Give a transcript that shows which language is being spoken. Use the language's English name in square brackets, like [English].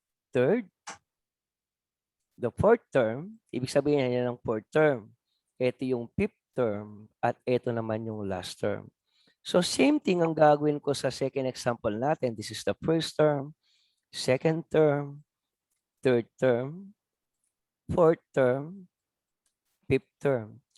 [English] Third, the fourth term, [Filipino] ibig sabihin yan ng [English] fourth term. [Filipino] Ito yung fifth term at ito naman yung last term. [English] So same thing [Filipino] ang gagawin ko sa second example natin. [English] This is the first term, second term, third term, fourth term, fifth term.